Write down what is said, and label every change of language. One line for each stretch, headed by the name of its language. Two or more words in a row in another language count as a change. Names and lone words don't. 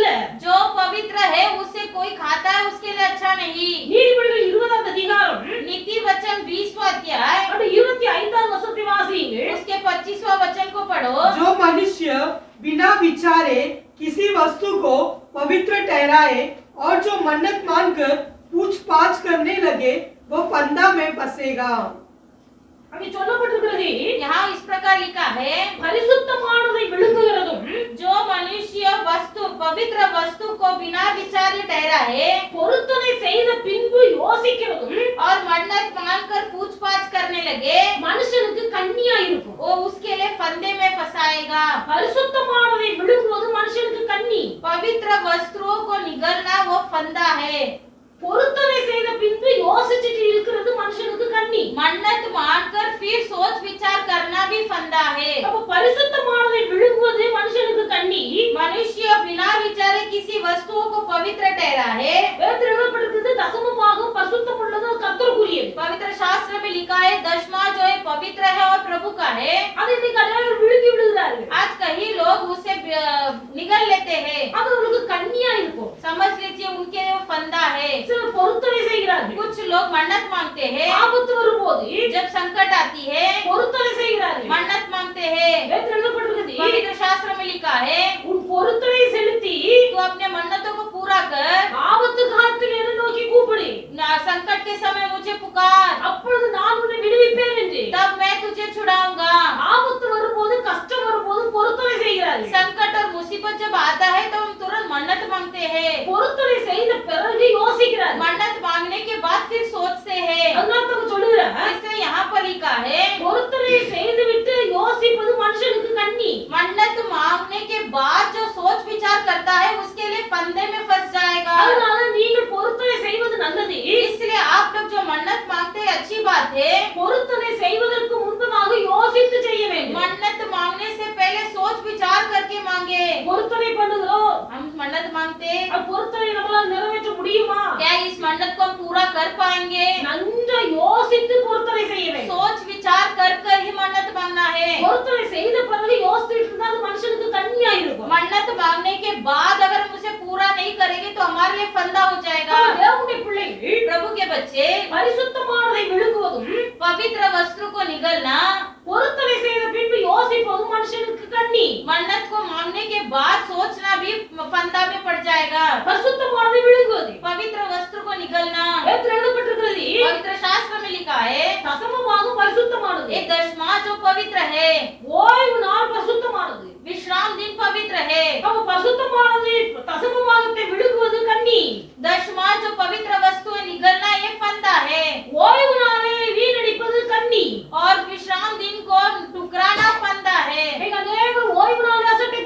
Hindi: जो पवित्र है उसे कोई खाता है उसके लिए अच्छा नहीं।
Tamil: நீதிமொழிகள் 20 அதிகாரம்
Hindi: नीति वचन 20वां अध्याय
Tamil: 25 வசனத்தை வாசியுங்கள்.
Hindi: उसके 25वां वचन को पढ़ो। जो मनुष्य बिना विचारे किसी वस्तु को पवित्र ठहराए और जो मन्नत मानकर पूछताछ करने लगे वो फंदा में फंसेगा।
Tamil: அங்கே சொல்லப்பட்டிருக்கிறது,
Hindi: यहाँ इस प्रकार लिखा है
Tamil: பரிசுத்தமானதை விழுங்குகிறதும்
Hindi: जो मनुष्य वस्तु पवित्र वस्तु को बिना विचारे ठहराए
Tamil: பொருத்தனை செய்த பின்பு யோசிக்கிறதும்
Hindi: और मन्नत मानकर पूछताछ करने लगे
Tamil: மனுஷனுக்கு கண்ணியா இருக்கும்.
Hindi: वो उसके लिए फंदे में फंसाएगा।
Tamil: பரிசுத்தமானதை விழுங்குவது மனுஷனுக்கு கண்ணி,
Hindi: पवित्र वस्त्रों को निगलना वो फंदा है।
Tamil: பொருத்தனை செய்த பின்பு யோசிச்சுட்டு இருக்கிறது மனுஷனுக்கு கண்ணி.
Hindi: मन्नत मानकर फिर सोच विचार करना भी फंदा है।
Tamil: அப்ப பரிசுத்தமானதை விழுங்குவது மனுஷனுக்கு கண்ணி.
Hindi: मनुष्य बिना विचारे किसी वस्तुओं को पवित्र ठहराए।
Tamil: வேதத்தில் எழுதப்பட்டிருக்கிறது, தசம பாகம் பரிசுத்தம் உள்ளது, அது கர்த்தருக்குரியது.
Hindi: पवित्र शास्त्र में लिखा है दशमां जो है पवित्र है और प्रभु का है।
Tamil: அதை இன்னைக்கு அநேகர் விழுங்கி விடுகிறார்கள்.
Hindi: आज कई लोग उसे निगल लेते हैं।
Tamil: அது அவங்களுக்கு கண்ணியா இருக்கும்.
Hindi: समझ लीजिए उनके लिए वो फंदा है।
Tamil: சிலர் பொருத்தனை செய்கிறார்கள்.
Hindi: कुछ लोग मन्नत मांगते हैं,
Tamil: ஆபத்து வரும்போது
Hindi: जब संकट आती है
Tamil: பொருத்தனை செய்கிறார்கள்.
Hindi: मन्नत मांगते हैं।
Tamil: வேதத்தில் எழுதப்பட்டிருக்கிறது,
Hindi: पवित्र शास्त्र में लिखा है
Tamil: உன் பொருத்தனை செலுத்தி
Hindi: तू अपने मन्नतों को पूरा कर,
Tamil: ஆபத்து காலத்தில் என்னை நோக்கி கூப்பிடு.
Hindi: संकट
Tamil: செய்து
Hindi: तब मैं तुझे छुड़ाऊंगा।
Tamil: ஆபத்து வரும்போது கஷ்டம் வரும்போது பொறுத்துணை செய்கிறார்கள்
Hindi: संकट और मुसीबत जब आता है तो हम तुरंत मन्नत मांगते हैं।
Tamil: பொறுத்துணை செய்த பிறகு யோசிக்கிறார்கள்
Hindi: मन्नत मांगने के बाद फिर सोचते हैं।
Tamil: அதனால சொல்லுகிறேன்
Hindi: इससे यहाँ पर लिखा है
Tamil: பொறுத்துணை செய்து விட்டு யோசிப்பது மனுஷனுக்கு கண்ணி
Hindi: मन्नत मांगने के बाद जो सोच विचार करता है उसके लिए फंदे में फंस जाएगा।
Tamil: அதனால நீங்கள் பொறுத்துணை செய்வது நல்லது
Hindi: इसलिए आप लोग जो मन्नत मांगते हैं अच्छी बात है।
Tamil: பொறுத்துணை செய்வதற்கு முன்பதாக யோசித்து செய்ய வேண்டும்
Hindi: मन्नत मांगने से पहले सोच विचार करके मांगे।
Tamil: பொறுத்துணை பண்ணுகிறோம்
Hindi: हम मन्नत मांगते
Tamil: அது பொறுத்துணை நம்மளால நிறைவேற்ற முடியுமா
Hindi: क्या इस मन्नत को हम पूरा कर पाएंगे?
Tamil: நன்றாக யோசித்து பொறுத்துணை செய்ய வேண்டும்
Hindi: सोच विचार कर कर ही मन्नत मांगना है।
Tamil: பொறுத்துணை செய்த பிறகு யோசிச்சுட்டு இருந்தா அது மனுஷனுக்கு கண்ணியா இருக்கும்
Hindi: मन्नत मांगने के बाद अगर हम उसे पूरा नहीं करेंगे तो हमारे लिए फंदा हो जाएगा।
Tamil: தேவனுடைய பிள்ளைகள்
Hindi: प्रभु के बच्चे
Tamil: பரிசுத்தமானதை விழுங்குவதும்
Hindi: पवित्र वस्त्र को निगलना,
Tamil: பொறுத்துணை செய்த பின்பு யோசிப்பதும் மனுஷனுக்கு கண்ணி
Hindi: मन्नत को मांगने के बाद सोचना भी फंदा में पड़ जाएगा।
Tamil: பரிசுத்தமானதை விழுங்குவது
Hindi: पवित्र वस्त्र को निगलना
Tamil: வேதத்தில் எழுதப்பட்டிருக்கிறது
Hindi: पवित्र शास्त्र में लिखा है
Tamil: தசமமாக பரிசுத்தமானது
Hindi: ये दशमां जो पवित्र है,
Tamil: ஓய்வு நாள் பரிசுத்தமானது
Hindi: विश्राम दिन पवित्र है।
Tamil: அப்ப பரிசுத்தமானது தசமபாகத்தை விழுங்குவது கண்ணி
Hindi: दशमां जो पवित्र वस्तु है निगलना ये फंदा है
Tamil: ஓய்வு நாளை வீணடிப்பது கண்ணி
Hindi: और विश्राम दिन को टुकराना फंदा है।
Tamil: நீங்க அநேகர் ஓய்வு நாளை அசட்டை